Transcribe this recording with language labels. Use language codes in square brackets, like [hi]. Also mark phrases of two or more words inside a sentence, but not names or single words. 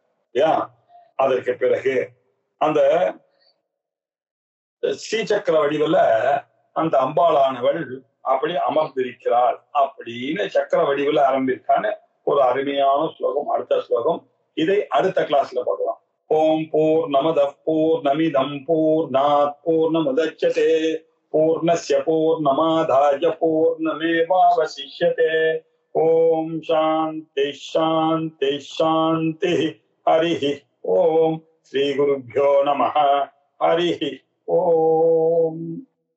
[ta] அதற்கு பிறகு அந்த ஸ்ரீசக்கர வடிவுல அந்த அம்பாளானவள் அப்படி அமர்ந்திருக்கிறாள் அப்படின்னு சக்கர வடிவுல ஆரம்பிக்கான ஒரு அருமையான ஸ்லோகம். அடுத்த ஸ்லோகம் இதை அடுத்த கிளாஸ்ல பார்க்கலாம். [sa] ॐ पूर्णमदः पूर्णमिदं पूर्णात् पूर्णमुदच्यते पूर्णस्य पूर्णमादाय पूर्णमेवावशिष्यते. ॐ शान्तिः शान्तिः शान्तिः. हरिः ॐ. श्री गुरुभ्यो नमः. हरिः ॐ.